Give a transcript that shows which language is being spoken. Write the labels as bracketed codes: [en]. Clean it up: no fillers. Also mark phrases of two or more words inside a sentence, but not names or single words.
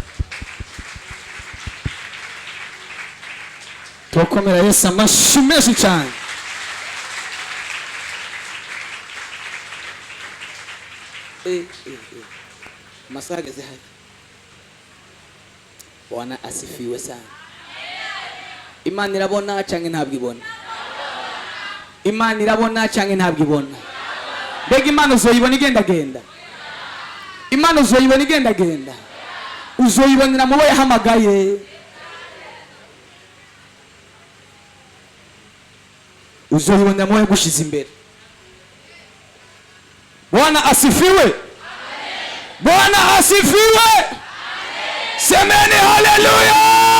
[rn] Tukomere Yesu amashyi menshi cyane. Masaha ageze hano. [sw] Bwana asifiwe sana. [rn] Imana irabona cyangwa ntabwo ibona? Imana irabona cyangwa ntabwo ibona? Mbega Imana uzoyibona igendagenda? Imana uzoyibona igendagenda? Uzoyibonera mu bo yahamagaye? Uzoyibonera mu bo yagushize imbere? [sw] Bwana asifiwe. Bwana asifiwe. Semeni haleluya.